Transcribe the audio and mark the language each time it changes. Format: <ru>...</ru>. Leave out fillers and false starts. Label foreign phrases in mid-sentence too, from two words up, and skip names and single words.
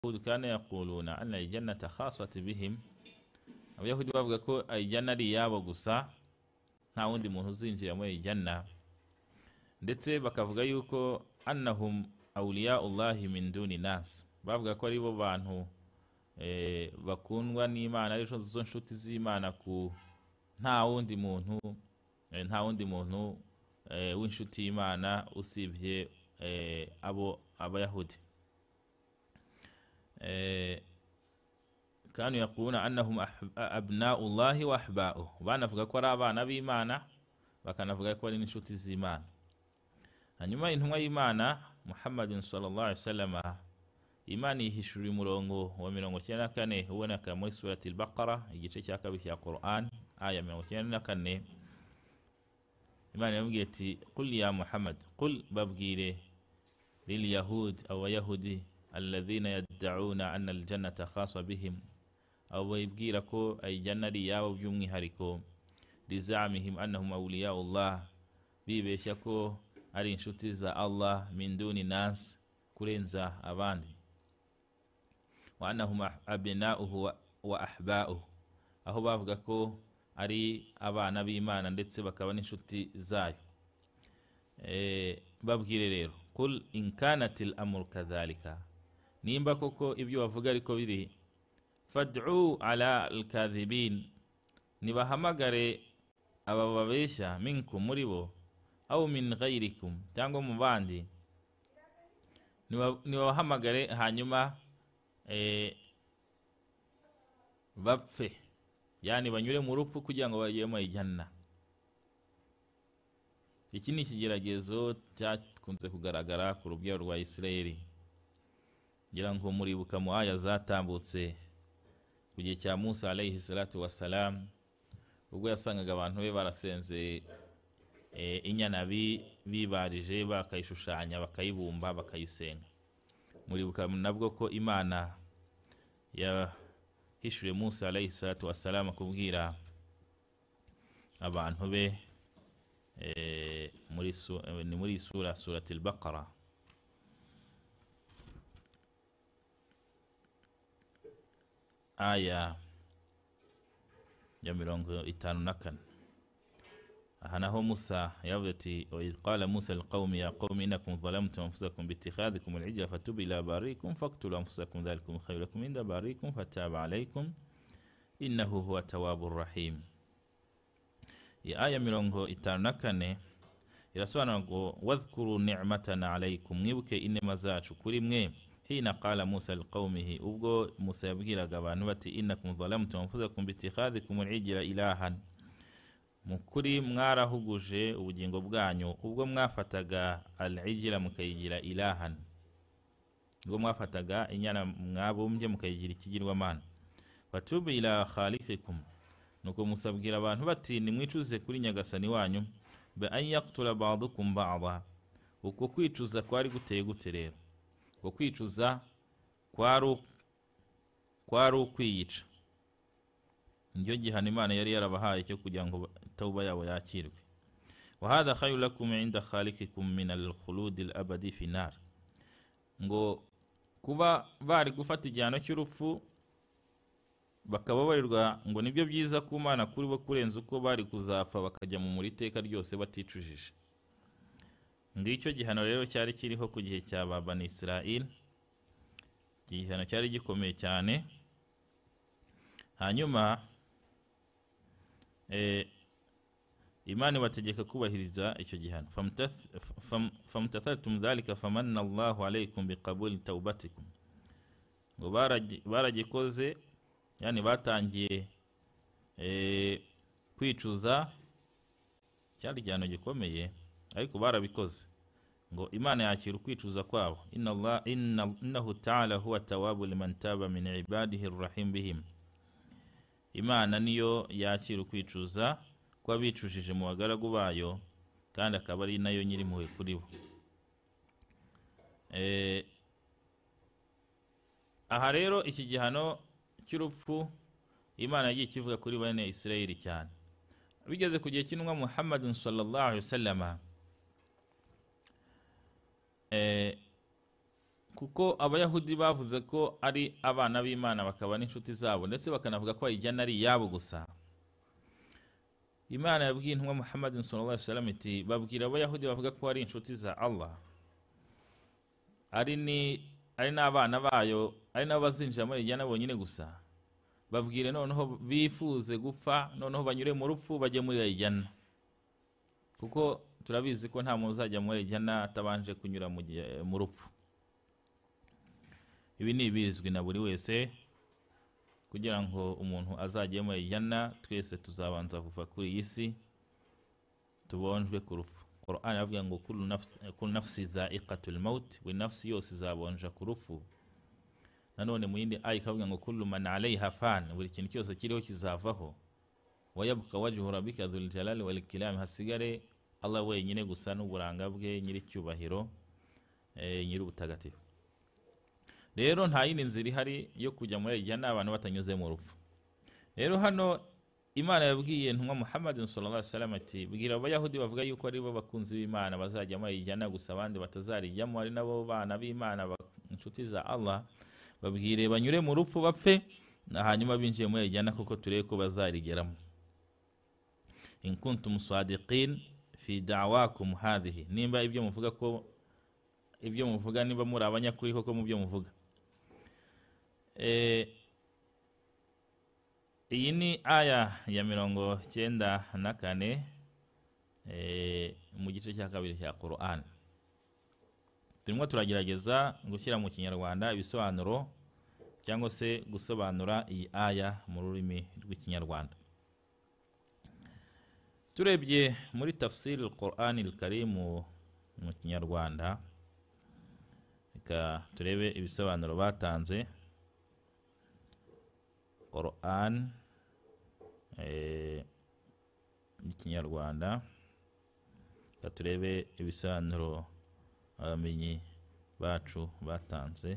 <ar>كانوا يقولون أن الجنة خاصة بهم</ar> <rw>abayahudi bavuga ko aljanna ari yabo gusa nta wundi muntu uzinjira muri aljanna ndetse bakavuga yuko</rw> <ar>أنهم أولياء الله من دون الناس</ar> <rw>bavuga ko ari bo bantu bakundwa n'Imana ari zo nshuti z'Imana ku nta wundi muntu w'inshuti y'Imana usibye abayahudi</rw> <ar>كانوا يقولون أنهم أبناء الله وأحباؤه</ar> <rw>banavuga ko ari abana b'Imana bakanavuga ko ari n'inshuti z'Imana. Hanyuma intumwa y'Imana Muhammadin</rw> <ar>صلى الله عليه وسلم</ar> <rw>Imana yihishura umurongo wa 94 uboneka muri surati al-Baqara igice cya kabiri cya Qur'an aya 94. Imana yamubwiye ati</rw> <ar>قل يا محمد قل babwire لليهود أو يهودي الذين يدعون أن الجنة خاصة بهم</ar> <rw>abo ibwira ko aljanna ari yabo by'umwihariko</rw> <ar>لزعمهم أنهم أولياء الله</ar> <rw>bibeshya ko ari inshuti za Allah</rw> <ar>من دون الناس</ar> <rw>kurenza abandi</rw> <ar>وأنهم أبناؤه وأحباؤه</ar> <rw>aho bavuga ko ari abana b'Imana ndetse bakaba n'inshuti zayo. Babwire rero</rw> <ar>قل إن كانت الأمر كذلك</ar> <rw>nimba koko ibyo bavuga ariko biri</rw> <ar>فادعوا على الكاذبين</ar> <rw>nibahamagare aba babeshya minkum muri bo</rw> <ar>أو من غيركم</ar> <rw>cyangwa mu bandi nibahamagare hanyuma bapfe yani banyure mu rupfu kugira ngo bagiye mu ijana. Iki ni ikigeragezo cyakunze kugaragara ku rubyaro rwa Isirayeli ngira ngo muribuka mu aya zatambutse ku gihe cya Musa</rw> <ar>عليه الصلاة والسلام</ar> <rw>ubwo yasangaga abantu be barasenze inyana bibarije bakayishushanya bakayibumba bakayisenga. Muribuka nabwo ko Imana yahishuye Musa</rw> <ar>عليه الصلاة والسلام</ar> <rw>kubwira abantu be muri surati al-Baqara aya ya 54. aha naho Musa yavuze ati</rw> <ar>قال موسى لقومه يا قوم إنكم ظلمتم أنفسكم باتخاذكم العجل فتوبوا إلى بارئكم فاقتلوا أنفسكم ذلكم خير لكم عند بارئكم فتاب عليكم إنه هو التواب الرحيم.</ar> <rw>Aya 54 irasobanura ngo</rw> <ar>واذكروا نعمتنا عليكم</ar> <rw>mwibuke inema zacu kuri mwe</rw> <ar>حين قال موسى لقومه</ar> <rw>ubwo Musa yabwiraga abantu bati</rw> <ar>إنكم ظلمتم أنفسكم باتخاذكم العجل إلهاً</ar> <rw>mukuri mwarahuguje ubugingo bwanyu ubwo mwafataga al-ijla mukayigira ilahan ubwo mwafataga inyana mwabumbye mukayigira ikigirwamana</rw> <ar>فتوبوا إلى خالقكم</ar> <rw>nuko musabwira abantu bati nimwicuze kuri nyagasani wanyu</rw> <ar>بأن يقتل بعضكم بعضا</ar> <rw>uko kwicuza kwari guteye gute rero uko kwicuza kwari ukwiyica njyo gihana Imana yari yarabahaye cyo kugira ngo tauba yabo yakirwe.</rw> <ar>وهذا خير لكم عند خالقكم من الخلود الأبدي في النار</ar> <rw>ngo kuba bari gufata igihano cy'urupfu bakababarirwa ngo nibyo byiza ku Mana kuri bo kurenza uko bari kuzapfa bakajya mu muriteka ryose baticujije. Ngicyo gihano rero cyari kiriho ku gihe cya Bani Israel, gihano cyari gikomeye cyane. Hanyuma Imana bategeka kubahiriza icyo gihano.</rw> <ar>فامتثلتم ذلك فمن الله عليكم بقبول توبتكم</ar> <rw>ngo baragikoze yani batangiye kwicuza cyari gihano gikomeye ariko barabikoze ngo Imana yakira kwicuza kwabo.</rw> <ar>إنه تعالى هو التواب لمن تاب من عباده الرحيم بهم.</ar> <rw>Imana niyo yakira kwicuza kwa bicujije mu bagaragu bayo kandi akaba ari nayo nyiri muwe kuri bo. Aha rero iki gihano cy'urupfu Imana yagiye kivuga kuri bene Isirayeli cyane bigeze ku gihe cy'intumwa Muhammadun</rw> <ar>صلى الله عليه وسلم</ar> <rw>kuko abayahudi bavuze ko ari abana b'Imana bakaba n'inshuti zabo ndetse bakanavuga ko ayijana ari yabo gusa. Imana yabwiye intumwa Muhammad</rw> <ar>صلى الله عليه وسلم</ar> <rw>iti babwira abayahudi bavuga ko ari inshuti za Allah ari n'abana bayo, ari nabo bazinjira muri ayijana bonyine gusa, babwire noneho bifuze gupfa, noneho banyure mu rupfu bajye muri ayijana, kuko turabizi ko nta muntu uzajya muri ayijana atabanje kunyura mu rupfu. Ibi ni bizwi na buri wese, kugira ngo umuntu azajye muri ayijana twese tuzabanza kuva kuri iyi si tubonjwe ku rupfu. Qur'an avuga ngo</rw> <ar>كل نفس ذائقة الموت,</ar> <rw>buri nafsi yose izabonja ku rupfu. Nanone mu yindi aya ikavuga ngo</rw> <ar>كل من عليها فان,</ar> <rw>buri kintu cyose kiriho kizavaho.</rw> <ar>ويبقى وجه ربك ذو الجلال والإكرام,</ar> <rw>hasigare Allah wenyine gusa n'uburanga bwe, nyiri cyubahiro, nyiri ubutagatifu. Rero nta yindi nzira ihari yo kujya muri ayijana abantu batanyuze mu rupfu. Rero hano Imana yabwiye ntumwa Muhammad</rw> <ar>صلى الله عليه وسلم</ar> <rw>ati bwira abayahudi bavuga yuko ari bo bakunzi b'Imana bazajya muri ayijana gusa, abandi batazarijyamo ari nabo bana b'Imana inshuti za Allah, babwire banyure mu rupfu bapfe hanyuma binjiye muri ayijana kuko turebe ko bazarigeramo.</rw> <ar>إن كنتم صادقين في دعواكم هذه,</ar> <rw>nimba ibyo muvuga niba muri abanyakuri koko mu byo muvuga. Iyi ni aya ya 94 mu gice cya kabiri cya Qur'an. Turimo turagerageza gushyira mu Kinyarwanda ibisobanuro cyangwa se gusobanura iyi aya mu rurimi rw'Ikinyarwanda. Turebye muri tafsir al-Qur'an al-Karim mu Kinyarwanda, reka turebe ibisobanuro batanze. Qur'an Ikinyarwanda, reka turebe ibisobanuro abamenyi bacu batanze.</rw>